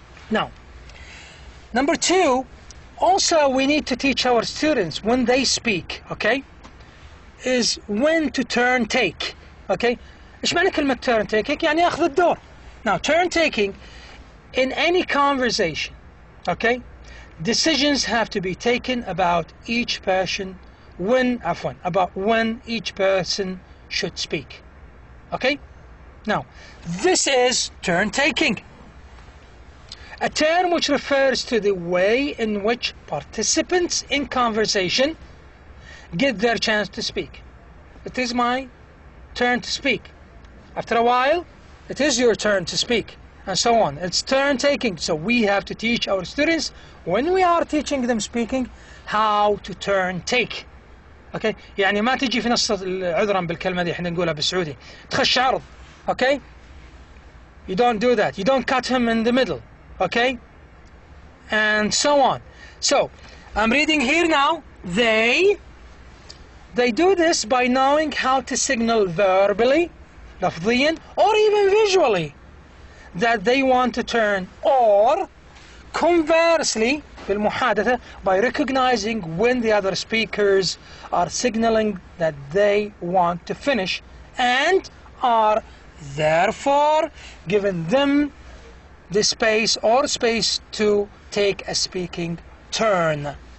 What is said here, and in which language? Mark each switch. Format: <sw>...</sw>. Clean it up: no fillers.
<en>Now, number two, also we need to teach our students when they speak, okay, is when to turn take.</en> <ar>Okay, إيش معنى كلمة turn take؟ يعني أخذ الدور.</ar> <en>Now, turn taking in any conversation, okay, decisions have to be taken about each person about when each person should speak. Okay? Now, this is turn taking, a term which refers to the way in which participants in conversation get their chance to speak. It is my turn to speak. After a while, it is your turn to speak, and so on. It's turn taking. So we have to teach our students, when we are teaching them speaking, how to turn take. Okay?</en> <ar>يعني ما تجي في نص عذرا بالكلمة دي احنا نقولها بالسعودي تخش عرض.</ar> <en>Okay? You don't do that. You don't cut him in the middle. Okay? And so on. So, I'm reading here now. They do this by knowing how to signal verbally,</en> <ar>لفظيا,</ar> <en>or even visually, that they want to turn, or conversely</en> <ar>بالمحادثة,</ar> <en>by recognizing when the other speakers are signaling that they want to finish, and are therefore giving them the space to take a speaking turn.</en>